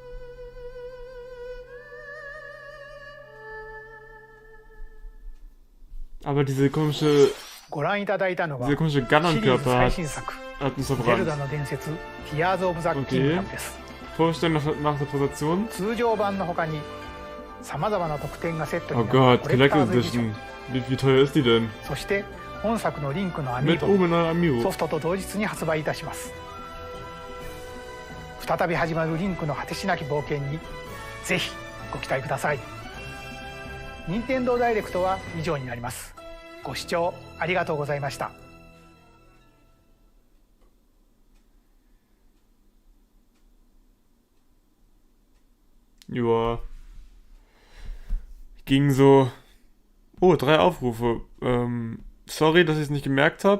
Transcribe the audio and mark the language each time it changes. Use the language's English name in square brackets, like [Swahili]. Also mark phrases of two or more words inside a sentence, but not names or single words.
[German] Aber diese komische Gunner-Körper hat uns verbrannt. Okay. Vorstellung nach der Präsentation. Oh Gott, Collector's Edition. Wie teuer ist die denn? Mit oben ein Amiibo. [Japanese] 再び始まるリンクの果てしなき冒険にぜひご期待ください。任天堂ダイレクトは以上になります。ご視聴ありがとうございました。 [German] Joa. Ging so. Oh, 3 Aufrufe. Sorry, dass ich es nicht gemerkt habe.